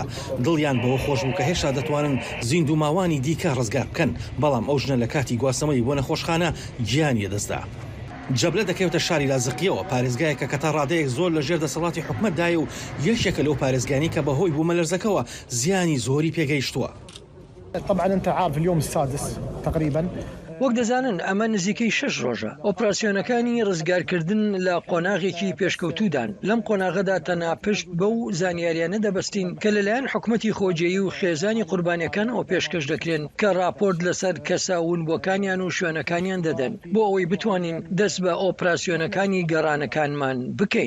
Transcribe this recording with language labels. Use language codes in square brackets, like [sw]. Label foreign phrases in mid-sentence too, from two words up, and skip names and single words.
[ckb] دڵیان بەوە خۆش بوو کە هێشتا دەتوانن زیندوماوانی دیکە ڕزگار بکەن، بەڵام ئەو ژنە لە کاتی گواسەمەی بۆ نەخۆشخانە گیانی دەستدا. جەبلە دەکەوێتە شاری لازقیەوە، پارێزگایەکە کە تا ڕادەیەک زۆر لە ژێر دەسەڵاتی حکومەتدایە و یەکێکە لەو پارێزگانی کە بەهۆی بوومەلەرزەکەوە زیانی زۆری پێگەیشتووە. [ar] طبعا انت عارف اليوم السادس تقريبا. [ckb] وەک دەزانن ئەمە نزیکەی 6 ڕۆژە. ئۆپراسیۆنەکانی ڕزگارکردن لە قۆناغێکی پێشکەوتودان. لەم قۆناغەدا تەنها پشت بەو زانیاریانە دەبەستین کە لەلایەن حکومەتی خۆجێیی و خێزانی قوربانیەکان ئەو پێشکەش دەکرێن کە راپۆرت لەسەر کەساونبووەکانیان و شوێنەکانیان دەدەن بۆ ئەوەی بتوانین دەست بە ئۆپراسیۆنەکانی گەڕانەکانمان بکەین.